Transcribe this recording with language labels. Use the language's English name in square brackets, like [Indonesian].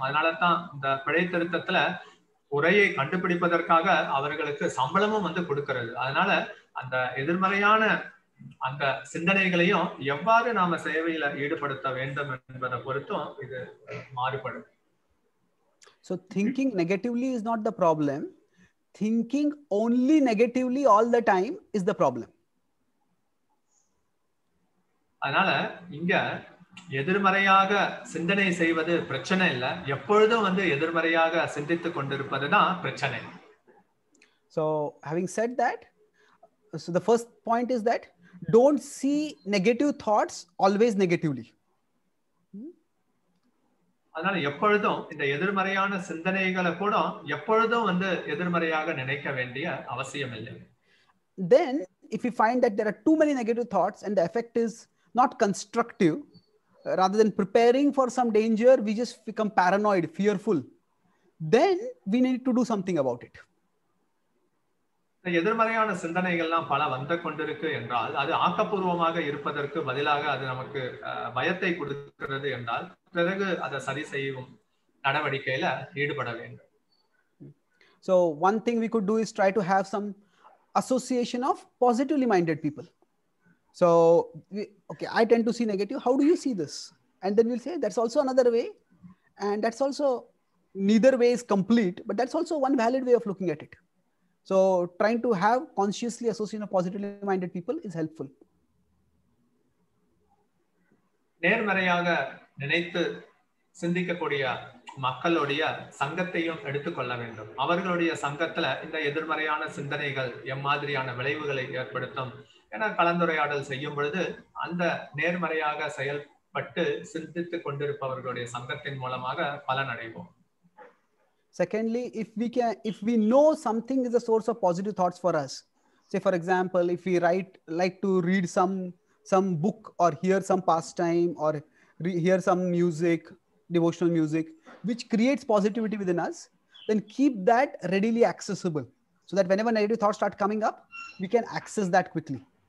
[Tamil] அதனாலதான் இந்த பிழைத்திருத்தத்துல குறையை கண்டுபிடிப்பதற்காக அவர்களுக்கு சம்பளமும் வந்து கொடுக்கிறது. அதனால அந்த எதிர்மறையான அந்த சிந்தனைகளையும் எவ்வாறு நாம சேவையில ஈடுபடுத்த வேண்டும் என்பதை பொறுத்தும் இது மாறுபடும். [English] So thinking negatively is not the problem. Thinking only negatively all the time is the problem. [Tamil] அதனால இங்க எதிர்மறையாக சிந்தனை செய்வது பிரச்சனை இல்லை, எப்பொழுதும் வந்து எதிர்மறையாக சிந்தித்துக் கொண்டிருப்பதுதான் பிரச்சனை. [English] So having said that, so the first point is that don't see negative thoughts always negatively. [Tamil] அதனால எப்பொழுதும் இந்த எதிர்மறையான சிந்தனைகளை கூட எப்பொழுதும் வந்து எதிர்மறையாக நினைக்க வேண்டிய அவசியம் இல்லை. [English] Then if you find that there are too many negative thoughts and the effect is not constructive, rather than preparing for some danger we just become paranoid, fearful, then we need to do something about it. [Tamil] எதிர்மறையான சிந்தனைகள்லாம் பல வந்து கொண்டிருக்கு என்றால் அது ஆக்கப்பூர்வமாக இருப்பதற்கு பதிலாக அது நமக்கு பயத்தை கொடுக்கிறது என்றால் பிறகு அதை சரி செய்யும் நடவடிக்கையில ஈடுபட வேண்டும். [English] So one thing we could do is try to have some association of positively minded people. So okay, I tend to see negative, how do you see this? And then we'll say that's also another way, and that's also, neither way is complete, but that's also one valid way of looking at it. So trying to have consciously association of positively minded people is helpful. [Tamil] நேர்மறையாக நினைத்து சிந்திக்கக்கூடிய மக்களுடைய சங்கத்தையும் எடுத்துக்கொள்ள வேண்டும். அவர்களுடைய சங்கத்துல இந்த எதிர்மறையான சிந்தனைகள் எம்மாதிரியான விளைவுகளை ஏற்படுத்தும் என கலந்துரையாடல் செய்யும் பொழுது அந்த நேர்மறையாக செயல்பட்டு சிந்தித்துக் கொண்டிருப்பவர்களுடைய சங்கத்தின் மூலமாக பலன் அடைவோம். [English] Secondly, if we know something is a source of positive thoughts for us, Say for example, if we like to read some book or hear some pastime or hear some music, devotional music, which creates positivity within us, then keep that readily accessible, so that whenever negative thoughts start coming up, we can access that quickly.